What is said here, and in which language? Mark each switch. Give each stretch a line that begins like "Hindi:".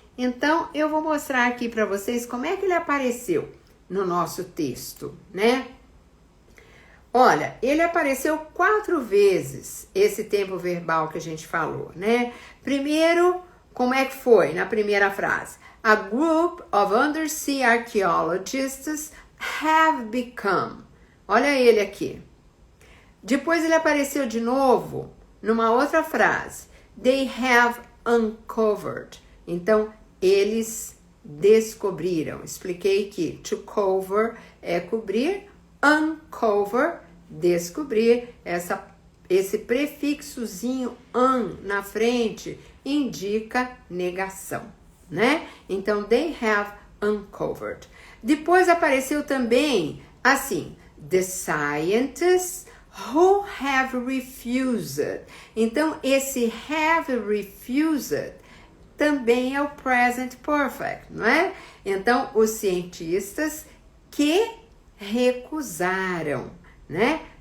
Portuguese: Então, eu vou mostrar aqui para vocês como é que ele apareceu no nosso texto, né? Olha, ele apareceu 4 vezes, esse tempo verbal que a gente falou, né? Primeiro, como é que foi na primeira frase?
English: A group of undersea archaeologists have become.
Portuguese: Olha ele aqui. Depois ele apareceu de novo numa outra frase.
English: They have uncovered.
Portuguese: Então, eles descobriram. Expliquei que to cover é cobrir, uncover, descobrir. Esse prefixozinho un na frente indica negação, né?
English: Então, they have uncovered.
Portuguese: Depois apareceu também assim,
English: the scientists who have refused.
Portuguese: Então, esse have refused também é o present perfect, não é? Então, os cientistas que recusaram, né?